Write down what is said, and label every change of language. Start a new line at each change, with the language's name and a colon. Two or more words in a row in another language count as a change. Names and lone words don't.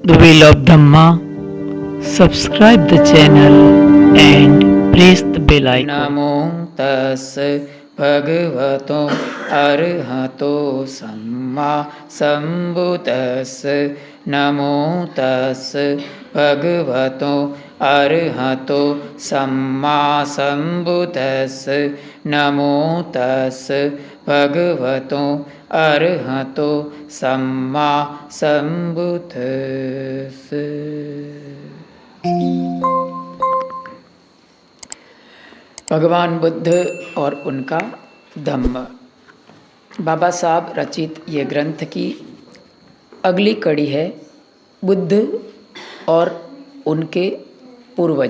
English: We love Dhamma. Subscribe the channel and press the bell icon.
Pali: नमो तस् भगवतो अरहतो सम्मा सम्बुद्तस् नमो तस् भगवतो अरहतो सम्मा सम्बुद्तस् नमो तस् भगवतो अरहतो सम्मा सम्बुद्तस्।
Hindi: भगवान बुद्ध और उनका धम्म, बाबा साहब रचित ये ग्रंथ की अगली कड़ी है बुद्ध और उनके पूर्वज।